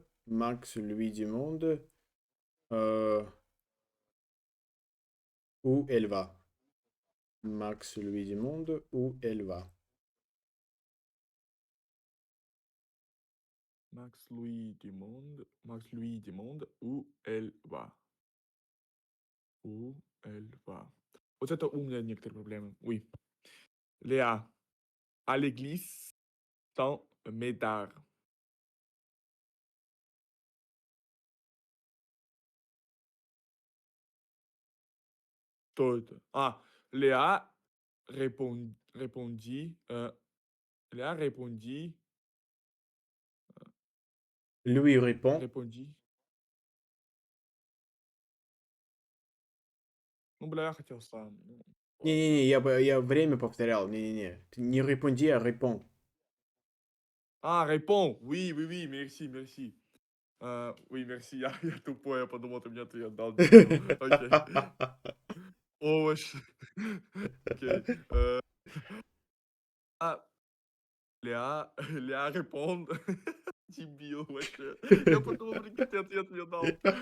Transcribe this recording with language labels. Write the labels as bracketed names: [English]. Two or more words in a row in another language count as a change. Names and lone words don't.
[French] Max lui demande euh, où elle va. Max lui demande où elle va. Max lui demande où elle va. Où elle va. [Russian] Вот это у меня некоторые проблемы. [French] Oui. Léa, à l'église, sans médard. [Russian] Что это? [French] Léa répondit, Léa Lui répond. répondit. [Russian] Ну, бля, я хотел сам. Ну, ладно. Не-не-не, я время повторял. Не-не-не. Ты не репонди, а репон. [French] Réponds. Oui, oui, oui, merci, merci. Oui, merci. [Russian] Я тупой, я подумал, ты мне ответ дал, дебил. Окей. Овощи. Окей. А, [French] Léa répond. [Russian] Дебил вообще. Я подумал, прикинь, ты ответ мне дал.